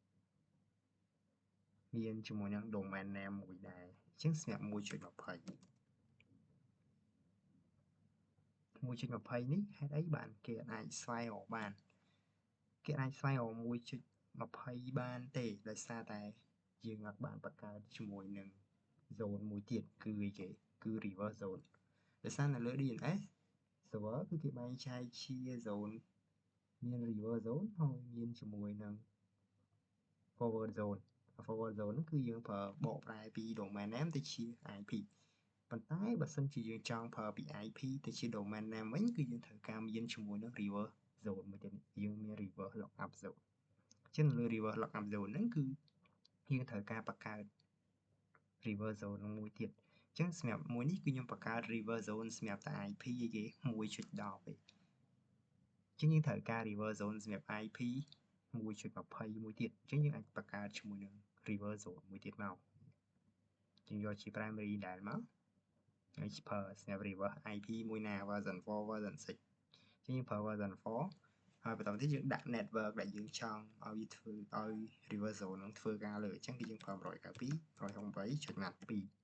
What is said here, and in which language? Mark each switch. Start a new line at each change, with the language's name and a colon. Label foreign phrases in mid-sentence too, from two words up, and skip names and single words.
Khmer: មានជាមួយនឹង
English: domain name
Khmer: មួយដែរចឹងស្រាប់ 1.20 1.20 នេះហេតុអីបានគេអាចស្វែងរកបានគេអាចស្វែងរក 1.20 បានទេដោយសារតែយើងអត់បានបង្កើតជាមួយនឹង zone មួយទៀតគឺអីគេគឺ
English: reverse zone
Khmer: ដោយសារនៅលើ
English: DNS server
Khmer: គឺគេ បែងចែកជា zone មាន
English: reverse zone
Khmer: ហើយមានជាមួយនឹង
English: forward zone forward zone
Khmer: គឺយើងប្រើបកប្រែពី
English: domain name
Khmer: ទៅជា IP ប៉ុន្តែបើសិនជាយើងចង់ប្រើពី IP ទៅ ជា
English: domain name
Khmer: វិញគឺយើងត្រូវការមានជាមួយនឹង
English: reverse zone
Khmer: មួយទៀតយើងមាន
English: reverse lookup zone
Khmer: អញ្ចឹងលើ
English: reverse lookup zone
Khmer: ហ្នឹងគឺ យើងត្រូវការបង្កើត
English: reverse zone
Khmer: មួយទៀតអញ្ចឹងសម្រាប់មួយនេះគឺខ្ញុំបង្កើត
English: reverse zone
Khmer: សម្រាប់តែ IP ឯគេ 1.10 ឯងអញ្ចឹងយើងត្រូវការ
English: reverse zone
Khmer: សម្រាប់ IP 1.20 មួយទៀតអញ្ចឹងយើងអាចបង្កើតជាមួយនឹង
English: reverse zone
Khmer: មួយទៀតមកយើងយកជា primary ដែលមកហើយប្រើសម្រាប់
English: reverse IP
Khmer: មួយណា
English: version 4 version 6
Khmer: អញ្ចឹងយើងប្រើ
English: version 4
Khmer: ហើយបន្តទៀតយើងដាក់ network ដែលយើងចង់ឲ្យវាធ្វើឲ្យ
English: reverse zone
Khmer: នឹងធ្វើការលើអញ្ចឹងគឺយើងប្រើ 192.168.2